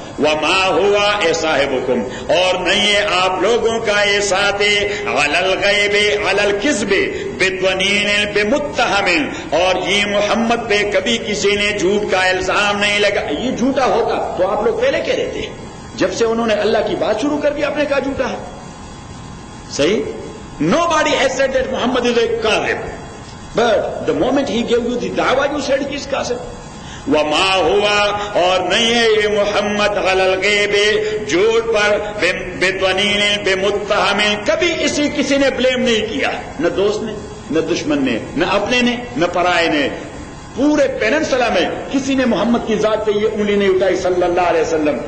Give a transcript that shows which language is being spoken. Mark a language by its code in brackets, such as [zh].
[ur] وما ہوا اے صاحبکم اور نہیں ہے آپ لوگوں کا یہ ساتھ علی الغیب علی الکذب بتونین بمتہم. اور یہ محمد پہ کبھی کسی نے جھوٹ کا الزام نہیں لگا. یہ جھوٹا ہوتا تو آپ لوگ پہلے کہہ رہے تھے. جب سے انہوں نے اللہ کی بات شروع کر دی آپ نے کہا جھوٹا ہے. صحیح. [en] Nobody has said that Muhammad is a kadhib. But the moment he gave you the da'wah, you said he is kadhib. [ur] وما ہوا اور نہیں ہے یہ محمد علی الغیب جھوٹ پر بتونین بمتہم. کبھی کسی نے بلیم نہیں کیا. نہ دوست نے نہ دشمن نے نہ اپنے نے نہ پرائے نے. پورے پیننسلا میں کسی نے محمد کی ذات پہ یہ انگلی نہیں اٹھائی صلی اللہ علیہ وسلم.